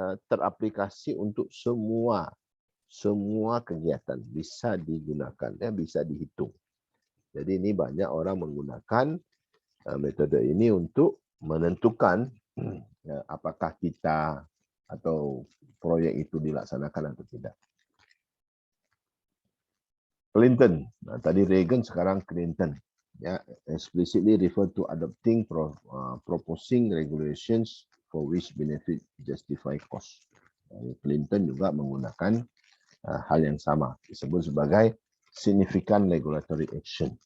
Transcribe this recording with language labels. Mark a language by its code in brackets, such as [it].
[id] teraplikasi untuk semua kegiatan, bisa digunakan, ya, bisa dihitung. Jadi ini banyak orang menggunakan metode ini untuk menentukan apakah kita atau proyek itu dilaksanakan atau tidak. [en] Clinton, [id] nah, tadi Reagan, sekarang Clinton, ya, [en] explicitly refer to adopting proposing regulations for which benefit justify cost. [id] Clinton juga menggunakan hal yang sama, disebut sebagai significant regulatory action.